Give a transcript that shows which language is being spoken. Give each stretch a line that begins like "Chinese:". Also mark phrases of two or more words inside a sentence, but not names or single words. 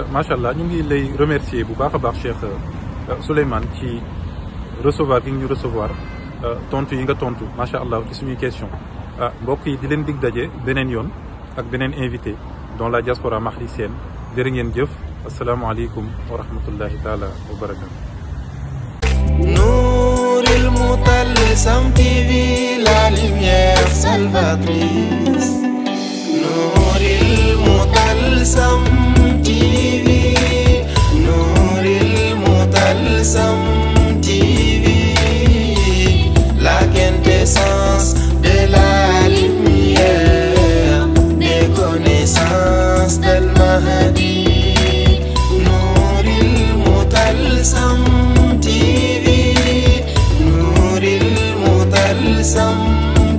Arabic: ما شاء الله
Wolof: ñu ngi lay remercier bu baax a baax Cheikh Souleymane ci recevoir gi ñu recevoir tontu yi nga tontu
Arabic: ما شاء الله
Wolof: ci suñuy question mbokk yi di leen dig daje beneen yoon ak beneen invité
French: dans la diaspora mahricienne
Wolof: jërë ngeen jëf
Arabic: السلام عليكم ورحمة الله تعالى وبركاته.
French: Nouril Moutalsam TV, la lumière salvatrice. Nouril Moutalsam TV, Nouril Moutalsam TV, la quintessence de la lumière, des connaissances d'Al Mahdi. Nouril Moutalsam TV, Nouril Moutalsam